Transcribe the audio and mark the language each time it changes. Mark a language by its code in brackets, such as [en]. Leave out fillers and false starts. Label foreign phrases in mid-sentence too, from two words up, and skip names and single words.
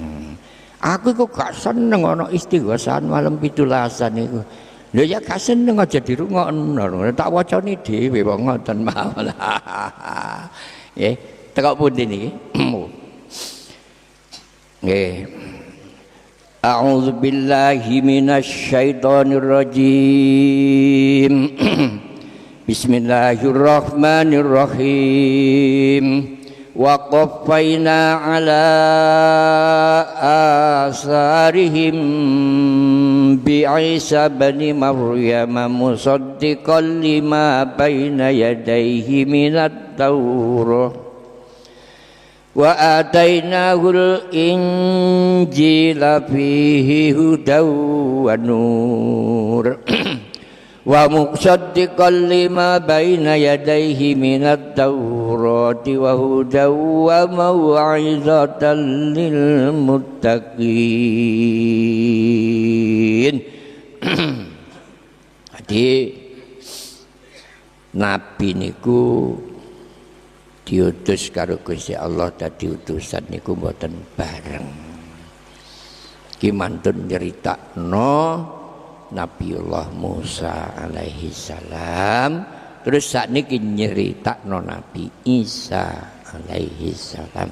[jv] Aku kok gak seneng ana istighosahan malam 17-an niku. Lho ya gak seneng aja dirungokno. Tak wacane dhewe wong ngoten mawon. Nggih, tekok pundi niki? Nggih. [ar] أعوذ بالله من الشيطان الرجيم. بسم الله الرحمن الرحيم. وقفينا على آثارهم بعيسى ابن مريم مصدقا لما بين يديه من التوراة وآتيناه الإنجيل فيه هدى ونور ومصدقا لما بين يديه من التوراة وهدى وموعظة للمتقين. [jv] Jadi nabi niku diutus karo Gusti Allah dadi utusan niku mboten bareng. Ki mantun nyeritakno Nabiullah Musa [ar] عليه السلام, [jv] terus sakniki nyeritakno Nabi Isa [ar] عليه السلام.